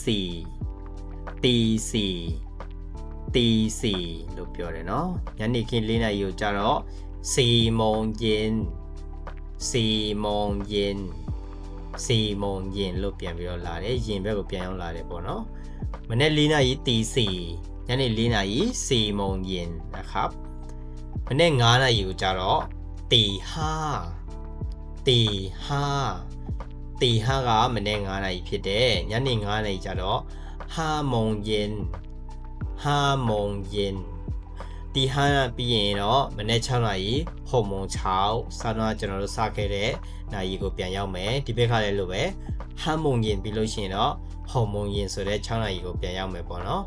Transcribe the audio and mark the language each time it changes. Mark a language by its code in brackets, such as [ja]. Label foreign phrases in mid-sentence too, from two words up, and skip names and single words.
[my] 4 လို့ပြောတယ်နော်ညနေခင်း4နာရီကိုကြတော့ [th] 4 โมงเย็น [my] လို့ပြန်ပြီးတော့လာတယ်ရင်ဘက်ကိုပြန်ရောက်လာတယ်ပေါ့နော်မနေ့4နာရီตี 4ညနေ4နာရီ [th] 4โมงเย็นนะครับ [my] မနေ့5နာရီကိုကြတော့ตี5 ကမနေ့9နာရီဖြစ်တယ်ညနေ9နာရီကျတော့ [th] 5 โมงเย็นตี5 [my] ပြီးရင်တော့မနေ့6နာရီ [th] 6 โมงเช้า [my] စတော့ကျွန်တော်တို့စခဲ့တဲ့နာရီကိုပြန်ရောက်မယ်ဒီဘက်ကလည်းလို့ပဲ [th] 5โมงเย็น [my] ပြီးလို့ရှိရင်တော့ [th] 6โมงเย็น [my] ဆိုတဲ့6နာရီကိုပြန်ရောက်မယ်ပေါ့နော်